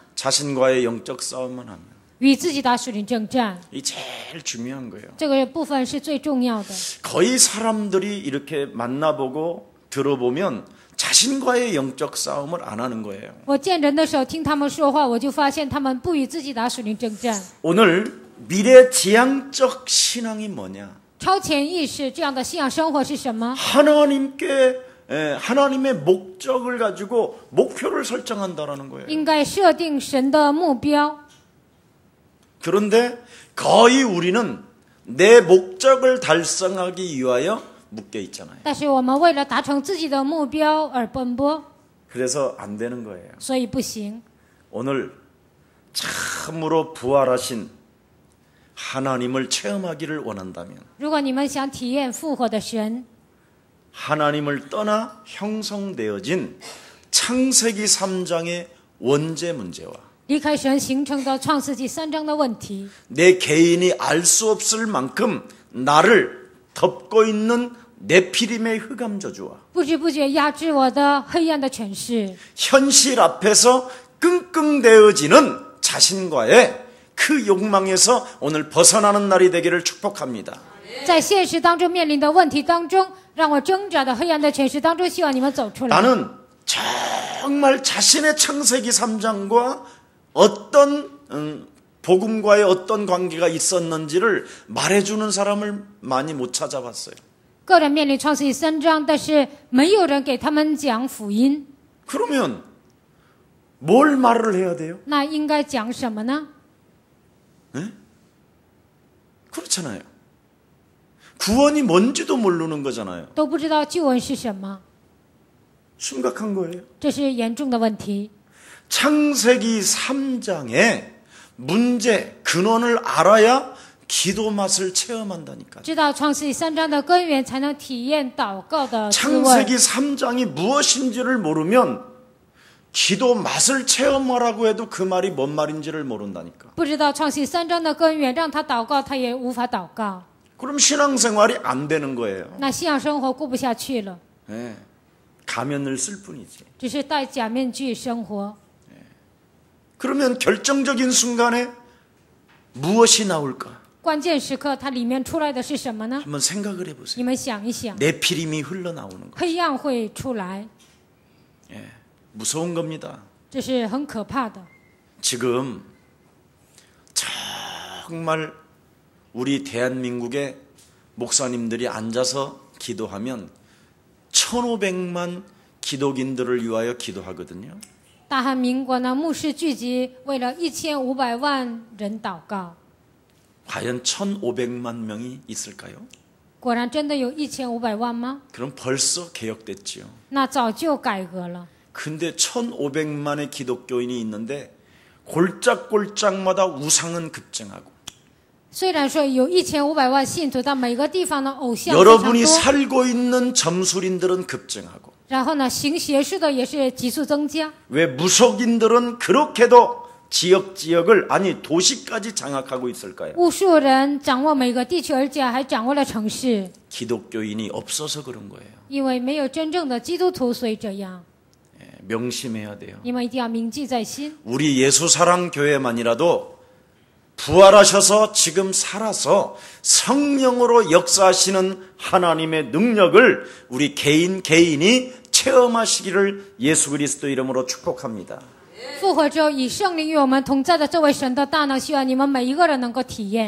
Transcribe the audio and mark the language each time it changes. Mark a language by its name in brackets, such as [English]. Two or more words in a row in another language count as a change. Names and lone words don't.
[Korean] 자신과의 영적 싸움만 하면. [Chinese] 与自己打属灵征战， [Korean] 이 제일 중요한 거예요. [Chinese] 这个部分是最重要的。 [Korean] 거의 사람들이 이렇게 만나보고 들어보면 자신과의 영적 싸움을 안 하는 거예요. [Chinese] 我见人的时候听他们说话，我就发现他们不与自己打属灵征战。 [Korean] 오늘 미래지향적 신앙이 뭐냐? [Chinese] 超前意识这样的信仰生活是什么？ [Korean] 하나님의 목적을 가지고 목표를 설정한다라는 거예요. [Chinese] 应该设定神的目标。 [Korean] 그런데 거의 우리는 내 목적을 달성하기 위하여 묶여 있잖아요. [Chinese] 但是我们为了达成自己的目标而奔波， [Korean] 그래서 안 되는 거예요. [Chinese] 所以不行。 [Korean] 오늘 참으로 부활하신 하나님을 체험하기를 원한다면 [Chinese] 如果你们想体验复活的神， [Korean] 하나님을 떠나 형성되어진 창세기 3장의 원죄 문제와 [Chinese] 离开神形成的创世纪3章的问题， [Korean] 내 개인이 알 수 없을 만큼 나를 덮고 있는 네피림의 흑암 저주와 [Chinese] 不知不觉压制我的黑暗的权势， [Korean] 현실 앞에서 끙끙대어지는 자신과의 그 욕망에서 오늘 벗어나는 날이 되기를 축복합니다. [Chinese] 在现实当中面临的问题当中，让我挣扎的黑暗的权势当中，希望你们走出来。 [Korean] 나는 정말 자신의 창세기 3장과 어떤 복음과의 어떤 관계가 있었는지를 말해주는 사람을 많이 못 찾아봤어요. [Chinese] 个人面临创世纪3章，但是没有人给他们讲福音， [Korean] 그러면 뭘 말을 해야 돼요? [Chinese] 那应该讲什么呢？ [Korean] 그렇잖아요. 구원이 뭔지도 모르는 거잖아요. [Chinese] 都不知道救恩是什么， [Korean] 심각한 거예요. [Chinese] 这是严重的问题。 [Korean] 창세기 3장의 문제, 근원을 알아야 기도 맛을 체험한다니까요. [Chinese] 知道创世纪3章的根源，才能体验祷告的滋味。 [Korean] 창세기 3장이 무엇인지를 모르면 기도 맛을 체험하라고 해도 그 말이 뭔 말인지를 모른다니까. [Chinese] 不知道创世纪3章的根源，让他祷告，他也无法祷告。 [Korean] 그럼 신앙생활이 안 되는 거예요. [Chinese] 那信仰生活过不下去了， [Korean] 네. 가면을 쓸 뿐이지. [Chinese] 只是戴假面具生活。 [Korean] 그러면 결정적인 순간에 무엇이 나올까? [Chinese] 关键时刻，它里面出来的是什么呢？ [Korean] 한번 생각을 해보세요. [Chinese] 你们想一想， [Korean] 네피림이 흘러나오는 거. [Chinese] 黑暗会出来， [Korean] 무서운 겁니다. [Chinese] 这是很可怕的。 [Korean] 지금 정말 우리 대한민국의 목사님들이 앉아서 기도하면 1,500만 기독인들을 위하여 기도하거든요. [Chinese] 大韩民国呢，牧师聚集为了1500万人祷告。 [Korean] 과연 1,500만 명이 있을까요? [Chinese] 果然真的有1500万吗？ [Korean] 그럼 벌써 개혁됐지요. [Chinese] 那早就改革了。 [Korean] 근데 1,500만의 기독교인이 있는데 골짝골짝마다 우상은 급증하고 [Chinese] 虽然说有1500万信徒，但每个地方的偶像非常 [Korean] 여러분이 [Chinese] 多。 [Korean] 살고 있는 점술인들은 급증하고 [Chinese] 然后呢，行邪术的也是急速增加。 [Korean] 왜 무속인들은 그렇게도 지역을 아니 도시까지 장악하고 있을까요? [Chinese] 巫术人掌握每个地区，而且还掌握了城市， [Korean] 기독교인이 없어서 그런 거예요. [Chinese] 因为没有真正的基督徒，所以这样。 [Korean] 명심해야 돼요. [Chinese] 你们一定要铭记在心。 [Korean] 우리 예수사랑교회만이라도 부활하셔서 지금 살아서 성령으로 역사하시는 하나님의 능력을 우리 개인이 체험하시기를 예수 그리스도 이름으로 축복합니다. [Chinese] 复活之后，以圣灵与我们同在的这位神的大能，希望你们每一个人能够体验。